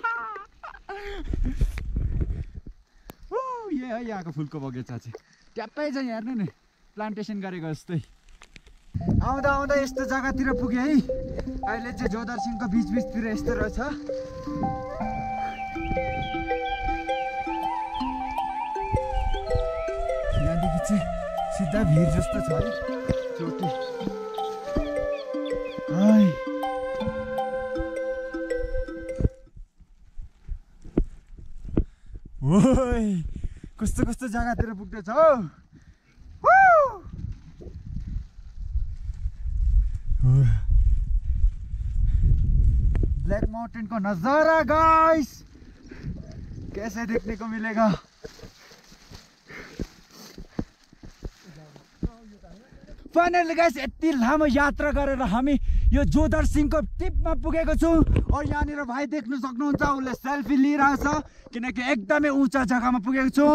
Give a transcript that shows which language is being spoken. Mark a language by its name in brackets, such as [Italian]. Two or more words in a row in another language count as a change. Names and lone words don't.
[Nepali] यो है यहाँको फुलको बगैँचा चाहिँ ट्याप्पै चाहिँ हेर्नु नि प्लान्टेसन गरेको जस्तै आउँदा आउँदा यस्तो जग्गातिर पुगेँ है अहिले चाहिँ जोदर सिंहको बिचतिर यस्तो रहेछ यहाँदेखि चाहिँ सिधा भिर जस्तो छ है चोटी ओइ कस्तो कस्तो जग्गातिर पुग्दैछ हौ [Hindi] ब्लैक माउंटेन को नजारा गाइस कैसे देखने को मिलेगा [Nepali] फाइनली गाइस यति लामो यात्रा गरेर हामी यो जोदर सिंहको टिपमा पुगेको छौं और यहाँनिर भाइ देख्न सक्नुहुन्छ उले सेल्फी लिइरहेछ किनकि एकदमै उँचा जग्गामा पुगेको छौं